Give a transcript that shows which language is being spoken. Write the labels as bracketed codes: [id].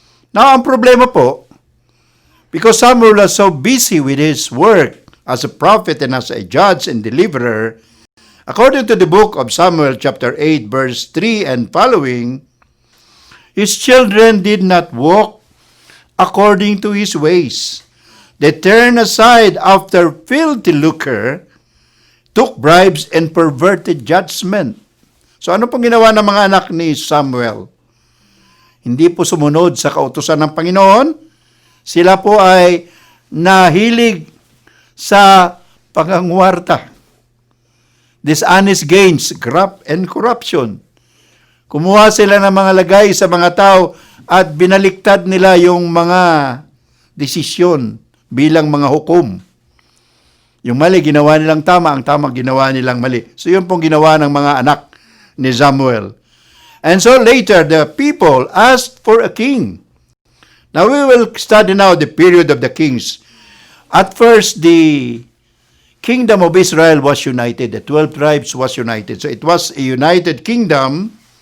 [en] Now, [tl] ang problema po, [en] because Samuel was so busy with his work as a prophet and as a judge and deliverer, according to the book of Samuel chapter 8 verse 3 and following, his children did not walk according to his ways. They turned aside after filthy lucre, took bribes, and perverted judgment. [tl] So ano pong ginawa ng mga anak ni Samuel? Hindi po sumunod sa kautusan ng Panginoon. Sila po ay nahilig sa pangangwarta, [en] dishonest gains, graft, and corruption. [tl] Kumuha sila ng mga lagay sa mga tao at binaliktad nila yung mga desisyon bilang mga hukom. Yung mali, ginawa nilang tama. Ang tama, ginawa nilang mali. So, yun pong ginawa ng mga anak ni Samuel. [en] And so, later, the people asked for a king. Now, we will study now the period of the kings. At first, the kingdom of Israel was united. The 12 tribes was united. So, it was a united kingdom.